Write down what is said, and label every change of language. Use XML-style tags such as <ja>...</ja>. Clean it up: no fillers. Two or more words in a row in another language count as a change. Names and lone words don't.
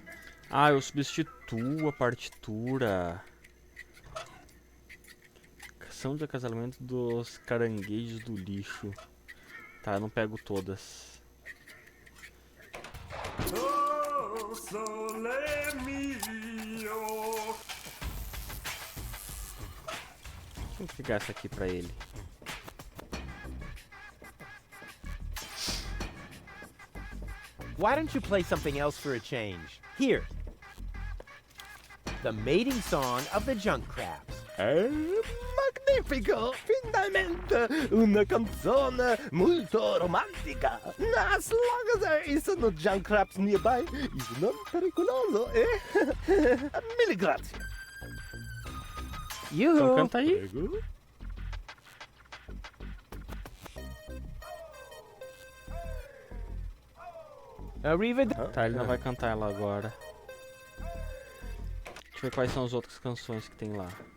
<pt>Ah, eu substituo a partitura. Canção de acasalamento dos caranguejos do lixo. Tá, eu não pego todas.</pt> <it>Oh, sole mio.</it> <pt>Deixa eu pegar essa aqui pra ele.</pt> <en>Why don't you play something else for a change? Here. The mating song of the junk crabs. Magnificent!</en> <it>magnifico! Finalmente una canzone molto romantica.</it> <en>As long as there is no junk traps nearby, it's</en> <it>non pericoloso,</it> <en>eh?</en> <it>Mille grazie.</it> <pt>Então canta aí. Tá, ele não vai cantar ela agora. Deixa eu ver quais são as outras canções que tem lá.</pt>